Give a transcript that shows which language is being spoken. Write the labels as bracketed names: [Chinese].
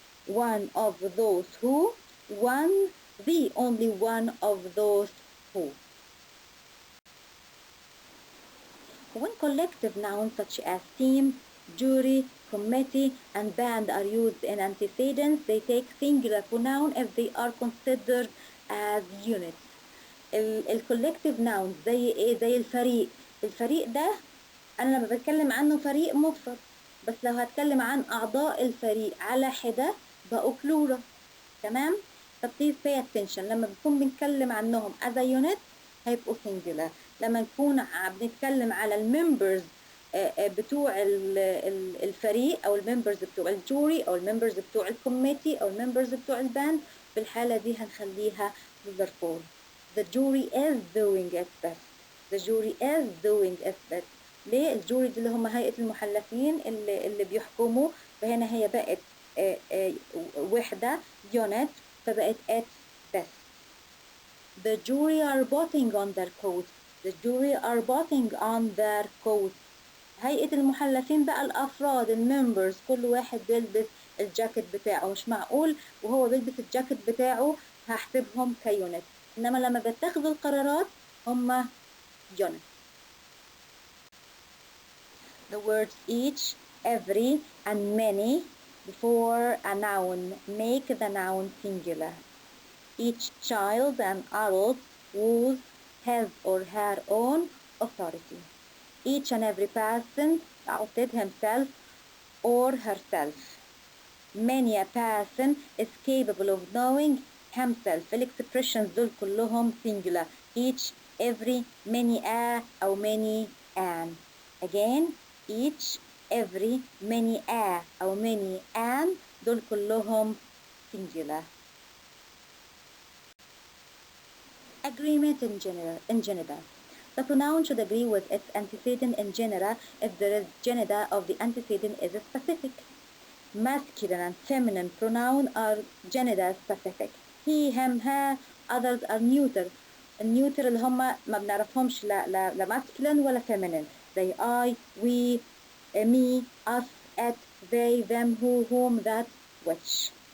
[English] One of those who, one, the only one of those who. When collective nouns such as team, jury, committee, and band are used in antecedents, they take singular pronoun if they are considered as units. [Arabic] الكولكتيف ناون زي ايه؟ زي الفريق. الفريق ده انا لما بتكلم عنه فريق مفرد، بس لو هتكلم عن اعضاء الفريق على حده بقوا plural. تمام؟ طب [English] please pay attention. [Arabic] لما بنكون بنتكلم عنهم [English] as a unit [Arabic] هيبقوا singular. لما نكون بنتكلم على الممبرز بتوع الفريق او الممبرز بتوع الجوري او الممبرز بتوع الكوميتي او الممبرز بتوع الباند، في الحالة دي هنخليها plural form. [English] The jury is doing its best. The jury is doing its best. [Arabic] ليه؟ الجوري دي اللي هم هيئة المحلفين اللي بيحكموا، فهنا هي بقت وحدة unit فبقت [English] its best. The jury are putting on their coats. The jury are putting on their coats. [Arabic] هيئة المحلفين بقى الأفراد الممبرز كل واحد بيلبس الجاكيت بتاعه. مش معقول وهو بيلبس الجاكيت بتاعه هحسبهم كيونت، إنما لما بتاخدوا القرارات هم unit. [English] The words each, every, and many before a noun make the noun singular. Each child and adult use his or her own authority. Each and every person outed himself or herself. Many a person is capable of knowing himself. [Arabic] الexpressions دول كلهم singular. [English] Each, every, many a أو many an. Again, each, every, many a أو many an دول كلهم singular. Agreement in gender. The pronoun should agree with its antecedent in genera if the gender of the antecedent is specific. Masculine and feminine pronoun are gender specific. He, him, her. Others are neuter. [Arabic] النيوتر اللي هم ما بنعرفهمش لا masculine ولا feminine. زي [English] I, we, me, us, it, they, them, who, whom, that, which.